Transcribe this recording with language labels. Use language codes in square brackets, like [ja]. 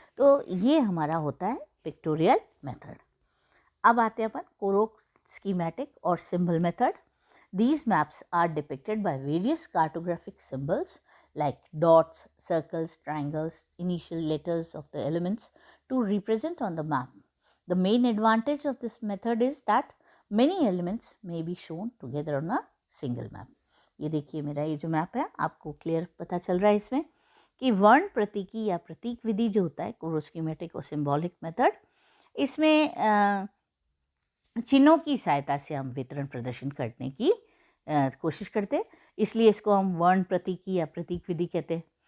[hi] तो ये हमारा होता है पिक्टोरियल मेथड। अब आते हैं अपन कोरोक, स्कीमेटिक और symbol method. [en] These maps are depicted by various cartographic symbols like dots, circles, triangles, initial letters of the elements to represent on the map. The main advantage of this method is that many elements may be shown together on a single map. [hi] ये देखिए मेरा ये जो map है, आपको clear पता चल रहा है इसमें कि वर्ण प्रतीकी या प्रतीक विधि जो होता है कोरो, स्कीमेटिक और सिंबॉलिक मेथड, इसमें चिन्हों की सहायता से हम वितरण प्रदर्शन करने की कोशिश करते हैं, इसलिए इसको हम वर्ण प्रतीकी या प्रतीक विधि कहते हैं।